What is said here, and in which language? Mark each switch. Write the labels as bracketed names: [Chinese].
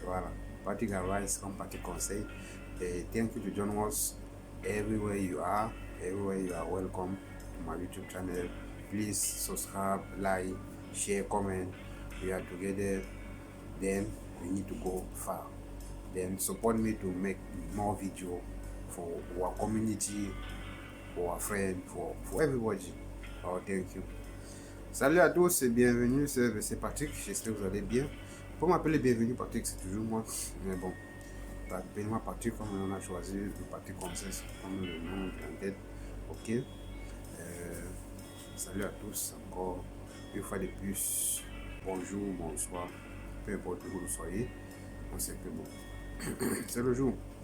[French] Voilà, Patrick Avaz comme Patrick Conseil. [English] Thank you to join us everywhere you are. Everywhere you are welcome to my YouTube channel. Please subscribe, like, share, comment. We are together. Then we need to go far. Then support me to make more video for our community, for our friends, for everybody. Oh, thank you. [French] Salut à tous et bienvenue, c'est Patrick, j'espère que vous allez bien. Pour m'appeler bienvenue Patrick, c'est toujours moi, mais bon, appelez-moi Patrick comme on a choisi, le Patrick Conseil comme le nom en tête. Ok. Salut à tous, encore une fois de plus, bonjour, bonsoir, peu importe où vous soyez, on sait que bon, c'est le jour.